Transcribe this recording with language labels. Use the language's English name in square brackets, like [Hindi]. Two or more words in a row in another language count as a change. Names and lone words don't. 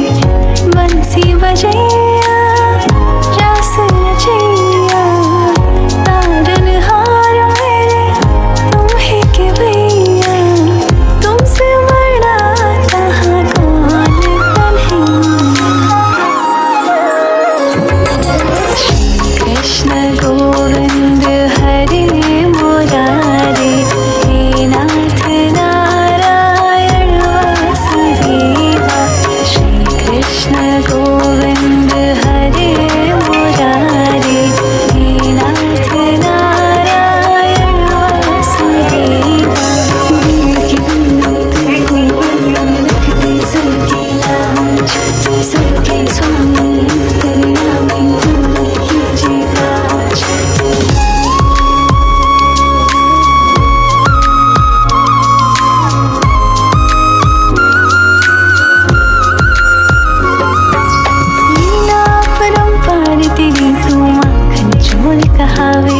[Hindi] बंसी बजैया रास रचैया, तारनहार मेरे तुम ही के भैया। तुमसे बड़ा कहाँ कौन कन्हैया। [Sanskrit] श्री कृष्ण गोविंद हरे मुरारे, हे नाथ नारायण वासुदेवा। श्री कृष्ण गोविंद हरे मुरारे, हे नाथ नारायण वासुदेवा। [Hindi] की बंदो तुमको बंधन रखते सबकी लाज, सबके स्वामी अंतर्यामी पूर्ण कीजिए काज। लीला परंपार तेरी तू माखन चोर कहावे।